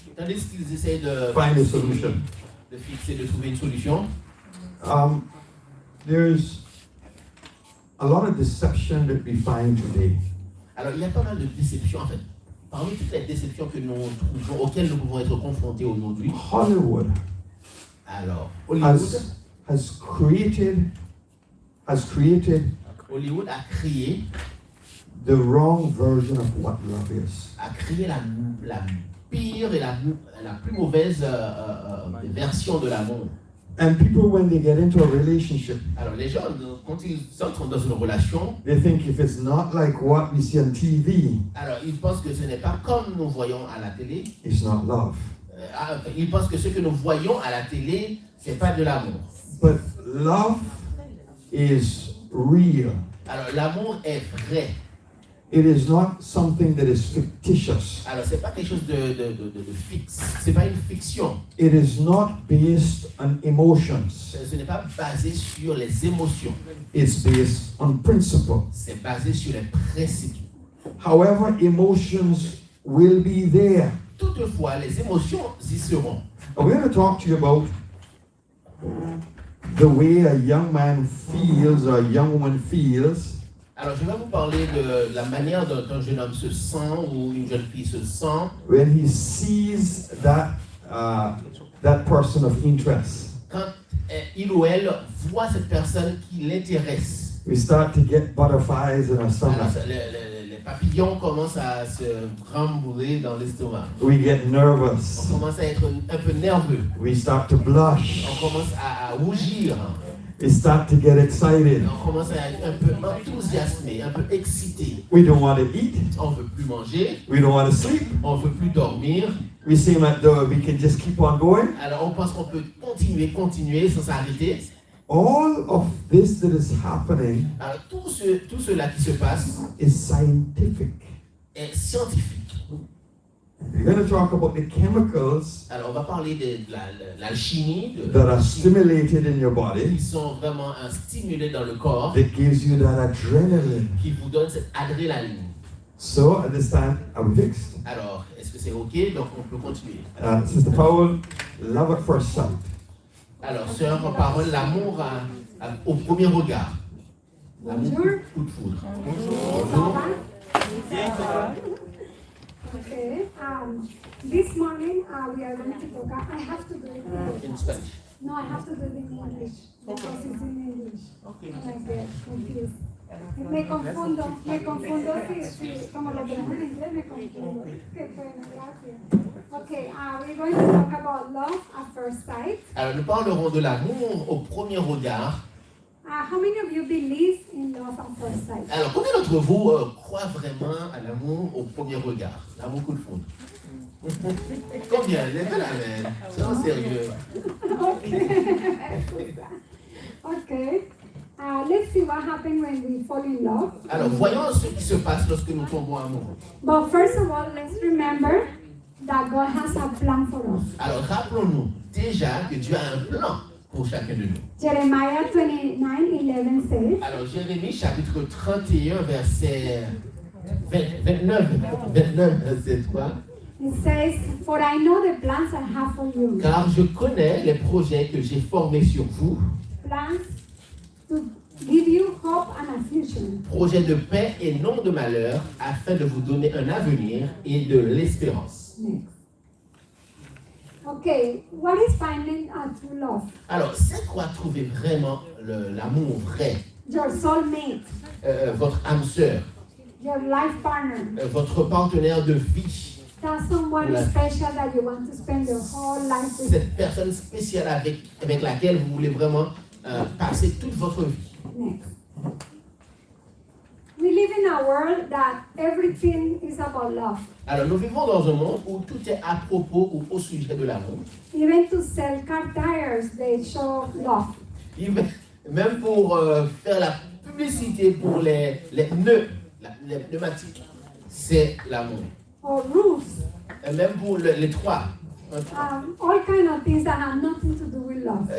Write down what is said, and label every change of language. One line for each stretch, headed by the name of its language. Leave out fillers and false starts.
French: Tandis qu'ils essaient de
English: find a solution,
French: fixer, de trouver une solution,
English: there's a lot of deception that we find today.
French: alors il y a pas mal de déceptions en fait. Parmi toutes les déceptions que nous trouvons, auxquelles nous pouvons être confrontés aujourd'hui,
English: Hollywood
French: alors Hollywood
English: has created
French: Hollywood a créé
English: the wrong version of what love is.
French: la pire et la plus mauvaise version de l'amour.
English: And people, when they get into a relationship,
French: Alors les gens, quand ils entrent dans une relation,
English: they think if it's not like what we see on TV,
French: alors ils pensent que ce n'est pas comme nous voyons à la télé.
English: it's not love.
French: Ils pensent que ce que nous voyons à la télé, c'est pas de l'amour.
English: But love is real.
French: Alors l'amour est vrai.
English: It is not something that is fictitious.
French: Alors c'est pas quelque chose de fixe. C'est pas une fiction.
English: It is not based on emotions.
French: Ce n'est pas basé sur les émotions.
English: It's based on principle.
French: C'est basé sur les principes.
English: However, emotions will be there.
French: Toutefois, les émotions y seront.
English: We're going to talk to you about the way a young man feels or a young woman feels
French: Alors, je vais vous parler de la manière dont un jeune homme se sent ou une jeune fille se sent
English: when he sees that person of interest.
French: quand il ou elle voit cette personne qui l'intéresse.
English: We start to get butterflies in our
French: Alors,
English: stomach.
French: les papillons commencent à se rembourer dans l'estomac.
English: We get
French: On
English: nervous.
French: commence à être un peu nerveux.
English: We start to blush.
French: On commence à rougir.
English: We start to get excited.
French: On commence à être un peu enthousiasmé, un peu excité.
English: We don't want to eat.
French: On ne veut plus manger.
English: We don't want to sleep.
French: On ne veut plus dormir.
English: We seem like though we can just keep on going.
French: Alors on pense qu'on peut continuer sans s'arrêter.
English: All of this that is happening
French: Alors tout cela qui se passe
English: is scientific.
French: est scientifique.
English: We're going to talk about the chemicals
French: Alors on va parler de l'alchimie
English: that are stimulated in your body
French: qui sont vraiment stimulés dans le corps,
English: that gives you that adrenaline.
French: qui vous donnent cette adrénaline.
English: So at this time, are we fixed?
French: Alors, est-ce que c'est OK? Donc on peut continuer.
English: Sister Powell, love at first sight.
French: Alors, sœur, en parole, l'amour au premier regard. L'amour coup de foudre. Bonjour.
English: Okay. This morning we are going to talk. I have to do it in English. In Spanish. No, I have to do it in English because it's in English. Okay. And I get confused.
Spanish: Me confundo si como lo tenemos en inglés, me confundo. Qué pena, gracias.
English: Okay, we're going to talk about love at first sight.
French: Alors, nous parlerons de l'amour au premier regard.
English: How many of you believe in love at first sight?
French: Alors, combien d'entre vous croient vraiment à l'amour au premier regard? L'amour coup de foudre. Combien? Levez la main. C'est en sérieux.
English: Okay. Let's see what happens when we fall in love.
French: Alors, voyons ce qui se passe lorsque nous tombons amoureux.
English: But first of all, let's remember that God has a plan for us.
French: Alors, rappelons-nous déjà que Dieu a un plan pour chacun de nous.
English: Jeremiah 29:11 says,
French: Alors, Jérémie, chapitre 31, verset 29, verset 3.
English: it says, For I know the plans I have for you.
French: Car je connais les projets que j'ai formés sur vous,
English: Plans to give you hope and a future.
French: projets de paix et non de malheur, afin de vous donner un avenir et de l'espérance.
English: Next. Okay, what is finding a true love?
French: Alors, c'est quoi trouver vraiment l'amour vrai?
English: Your soulmate,
French: Votre âme sœur,
English: your life partner.
French: votre partenaire de vie,
English: That's someone
French: Voilà.
English: special that you want to spend your whole life with.
French: cette personne spéciale avec laquelle vous voulez vraiment passer toute votre vie.
English: Next. We live in a world that everything is about love.
French: Alors, nous vivons dans un monde où tout est à propos ou au sujet de l'amour.
English: Even to sell car tires, they show love.
French: Même pour faire la publicité pour les nœuds, les pneumatiques, c'est l'amour.
English: Or roofs.
French: Et même pour les toits.
English: All kind of things that have nothing to do with love.